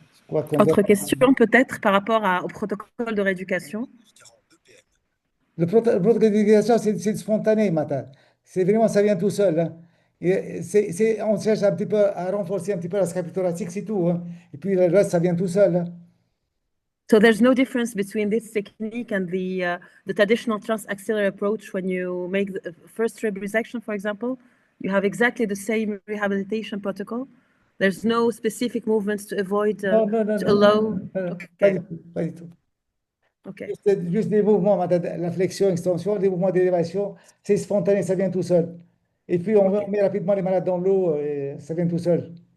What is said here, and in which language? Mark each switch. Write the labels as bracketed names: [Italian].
[French] Autre question peut-être par rapport au protocole de rééducation? Le protocole d'éducation, c'est spontané, matin. C'est vraiment, ça vient tout seul, hein. On cherche un petit peu à renforcer un petit peu la scapula-thoracique, c'est tout, hein. Et puis le reste, ça vient tout seul, hein. [English] So there's no difference between this technique and the traditional transaxillary approach when you make the first rib resection, for example. You have exactly the same rehabilitation protocol. There's no specific movements to avoid, [French] Non, [English] to allow. [French] pas du tout, pas du tout. Okay. Juste des mouvements, madame, la flexion, extension, des mouvements d'élévation, c'est spontané, ça vient tout seul. Et puis on met rapidement les malades dans l'eau et ça vient tout seul.